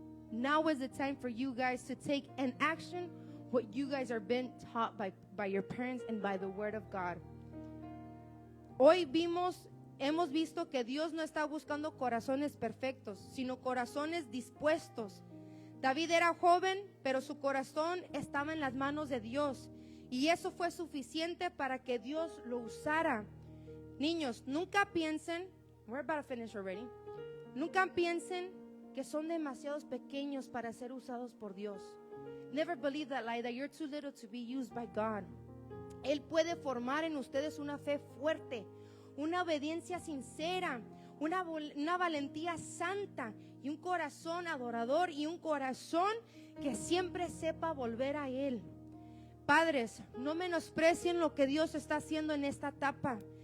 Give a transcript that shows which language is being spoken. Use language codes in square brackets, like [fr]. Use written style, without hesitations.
[en] Now is the time for you guys to take an action what you guys are being taught by your parents and by the word of God. [es] Hoy hemos visto que Dios no está buscando corazones perfectos, sino corazones dispuestos. David era joven, pero su corazón estaba en las manos de Dios. Y eso fue suficiente para que Dios lo usara. Niños, nunca piensen, [en] we're about to finish already. [es] Nunca piensen que son demasiados pequeños para ser usados por Dios. [en] Never believe that lie, that you're too little to be used by God. [es] Él puede formar en ustedes una fe fuerte, una obediencia sincera, una valentía santa y un corazón adorador y un corazón que siempre sepa volver a Él. Padres, no menosprecien lo que Dios está haciendo en esta etapa.